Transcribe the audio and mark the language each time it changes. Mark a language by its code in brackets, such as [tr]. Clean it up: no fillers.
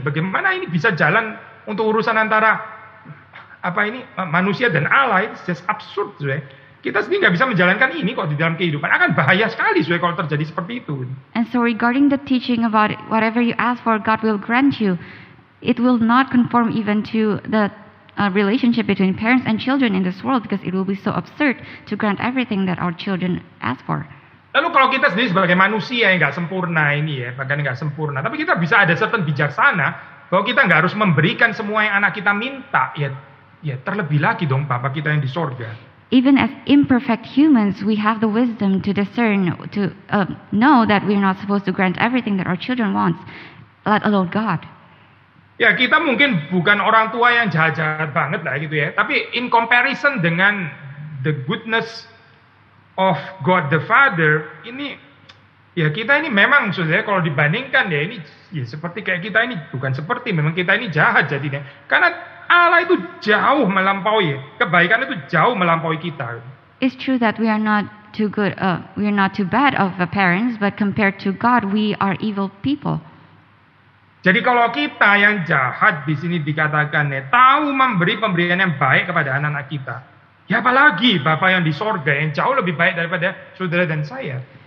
[id] Bagaimana ini bisa jalan untuk urusan antara manusia dan Allah? It's just absurd, sudah. Kita sendiri nggak bisa menjalankan ini kok di dalam kehidupan. Akan bahaya sekali sudah kalau terjadi seperti itu. [en] And so regarding the teaching about whatever you ask for, God will grant you. It will not conform even to the relationship between parents and children in this world because it will be so absurd to grant everything that our children ask for. [id] Lalu kalau kita sendiri sebagai manusia yang nggak sempurna ini ya, bahkan nggak sempurna, tapi kita bisa ada certain bijaksana bahwa kita nggak harus memberikan semua yang anak kita minta. Ya terlebih lagi dong Bapak kita yang di sorga. [en] Even as imperfect humans, we have the wisdom to discern, to know that we are not supposed to grant everything that our children want, let alone God. [id] Ya kita mungkin bukan orang tua yang jahat-jahat banget lah gitu ya, tapi in comparison dengan the goodness of God the Father, ini ya kita ini memang sudah kalau dibandingkan ya ini ya seperti kayak kita ini bukan seperti, memang kita ini jahat jadinya, karena Allah itu jauh melampaui, kebaikan itu jauh melampaui kita. [en] It's true that we are not too good, we are not too bad of parents, but compared to God, we are evil people. [id] Jadi kalau kita yang jahat di sini dikatakan ya, tahu memberi pemberian yang baik kepada anak-anak kita, ya apalagi Bapa yang di sorga yang jauh lebih baik daripada saudara dan saya.